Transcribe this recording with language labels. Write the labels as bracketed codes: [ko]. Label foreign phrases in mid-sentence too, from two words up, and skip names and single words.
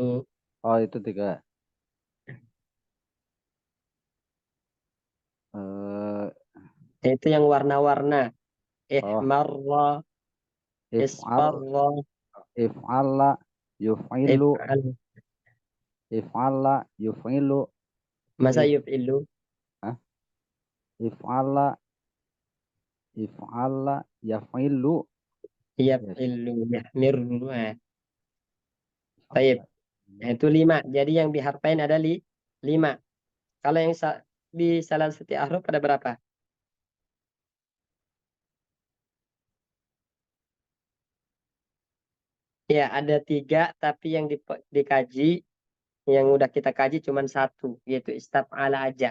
[id] Oh itu 3. Eh, Itu yang warna-warna. oh [ar] Ihmarra, if'al isfarra, افعل يفعل if'al. افعل يفعل [id] Masa [ar] if yuf'ilu? ah, افعل افعل يفعل yes يفعل، يحمر. [id] Baik. [ar] if'ala. [id] Nah, itu 5. Jadi yang biharpain ada 5. Kalau yang di salah satu ahruf ada berapa? Ya, ada 3, tapi yang dikaji, yang udah kita kaji cuma 1, yaitu istaf'ala aja.